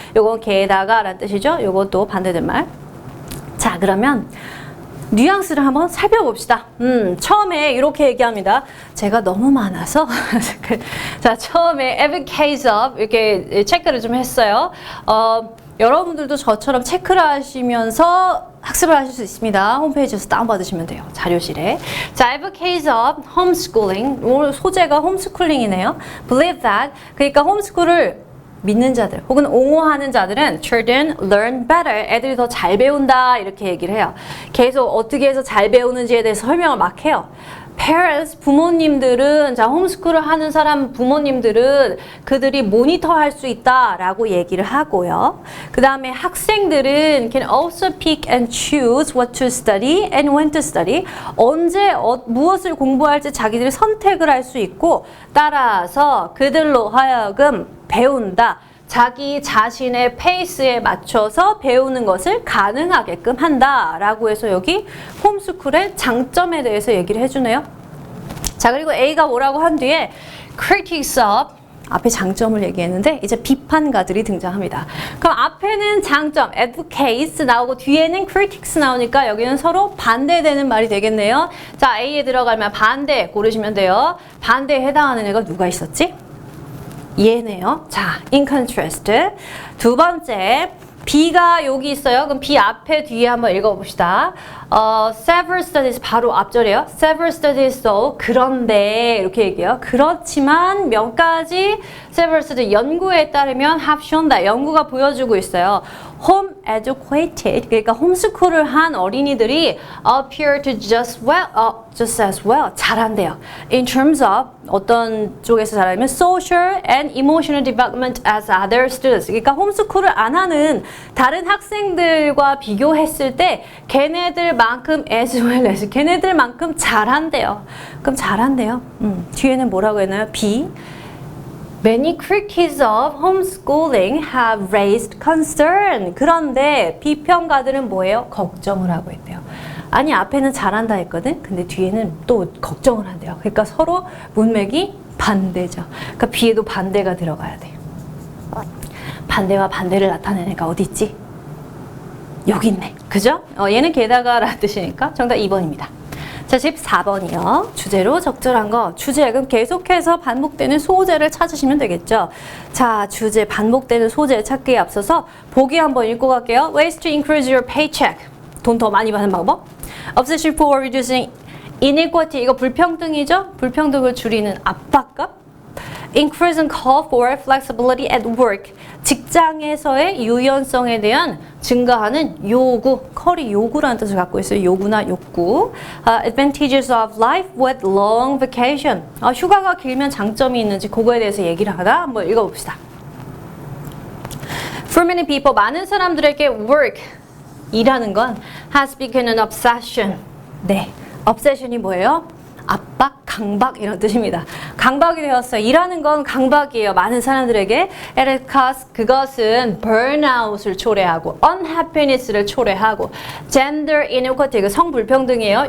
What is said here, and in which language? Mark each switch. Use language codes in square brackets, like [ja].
[ko] 요건 게다가 라는 뜻이죠. 요것도 반대된 말. 자, 그러면 뉘앙스를 한번 살펴봅시다. 처음에 이렇게 얘기합니다. 제가 너무 많아서 자, 처음에 [en] every case of [ko] 이렇게 체크를 좀 했어요. 여러분들도 저처럼 체크를 하시면서 학습을 하실 수 있습니다. 홈페이지에서 다운받으시면 돼요. 자료실에. [en] 자, every case of homeschooling. [ko] 오늘 소재가 홈스쿨링이네요. [en] Believe that. [ko] 그러니까 홈스쿨을 믿는 자들 혹은 옹호하는 자들은 [en] children learn better. [ko] 애들이 더 잘 배운다 이렇게 얘기를 해요. 계속 어떻게 해서 잘 배우는지에 대해서 설명을 막 해요. Parents, 부모님들은 자 홈스쿨을 하는 사람 부모님들은 그들이 모니터 할 수 있다라고 얘기를 하고요. 그 다음에 학생들은 [en] can also pick and choose what to study and when to study. [ko] 언제 무엇을 공부할지 자기들이 선택을 할 수 있고 따라서 그들로 하여금 배운다. 자기 자신의 페이스에 맞춰서 배우는 것을 가능하게끔 한다라고 해서 여기 홈스쿨의 장점에 대해서 얘기를 해주네요. 자, 그리고 A가 뭐라고 한 뒤에 [en] critics of [ko] 앞에 장점을 얘기했는데 이제 비판가들이 등장합니다. 그럼 앞에는 장점, advocates 나오고 뒤에는 critics 나오니까 여기는 서로 반대되는 말이 되겠네요. 자, A에 들어가면 반대 고르시면 돼요. 반대에 해당하는 애가 누가 있었지? 얘네요. 자, [en] in contrast. [ko] 두 번째, B가 여기 있어요. 그럼 B 앞에 뒤에 한번 읽어봅시다. [en] Several studies [ko] 바로 앞절이에요. [en] Several studies so [ko] 그런데 이렇게 얘기해요. 그렇지만 몇 가지 [en] several studies [ko] 연구에 따르면 [en] have shown that [ko] 연구가 보여주고 있어요. [en] Home educated [ko] 그러니까 홈스쿨을 한 어린이들이 [en] appear to just as well [ko] 잘한대요. [en] In terms of [ko] 어떤 쪽에서 잘하면 [en] social and emotional development as other students [ko] 그러니까 홈스쿨을 안 하는 다른 학생들과 비교했을 때 걔네들만큼 [en] as well as [ko] 걔네들만큼 잘한대요. 그럼 잘한대요. 뒤에는 뭐라고 했나요? [en] B Many critics of homeschooling have raised concern. [ko] 그런데 비평가들은 뭐예요? 걱정을 하고 있대요. 아니 앞에는 잘한다 했거든. 근데 뒤에는 또 걱정을 한대요. 그러니까 서로 문맥이 반대죠. 그러니까 B에도 반대가 들어가야 돼. 반대와 반대를 나타내는 애가 어디 있지? 여기 있네. 그죠? 얘는 게다가라는 뜻이니까 정답 2번입니다. 자, 14번이요. 주제로 적절한 거. 주제, 그럼 계속해서 반복되는 소재를 찾으시면 되겠죠. 자, 주제, 반복되는 소재 찾기에 앞서서 보기 한번 읽고 갈게요. [en] Ways to increase your paycheck. [ko] 돈 더 많이 받는 방법. [en] Obsession for reducing inequality. [ko] 이거 불평등이죠? 불평등을 줄이는 압박감. [en] Increase and call for flexibility at work. [ko] 직장에서의 유연성에 대한 증가하는 요구, call이 요구라는 뜻을 갖고 있어요. 요구나 욕구. [en] Advantages of life with long vacation. [ko] 휴가가 길면 장점이 있는지 그거에 대해서 얘기를 하다 한번 읽어봅시다. [en] For many people, [ko] 많은 사람들에게 [en] work, [ko] 일하는 건 [en] has become an obsession. [ko] 네, obsession이 뭐예요? 압박, 강박 이런 뜻입니다. 강박이 되었어요. 일하는 건 강박이에요. 많은 사람들에게. [en] It causes [ko] 그것은 burnout을 초래하고 unhappiness를 초래하고 [en] gender inequality [ko] 그 성불평등이에요.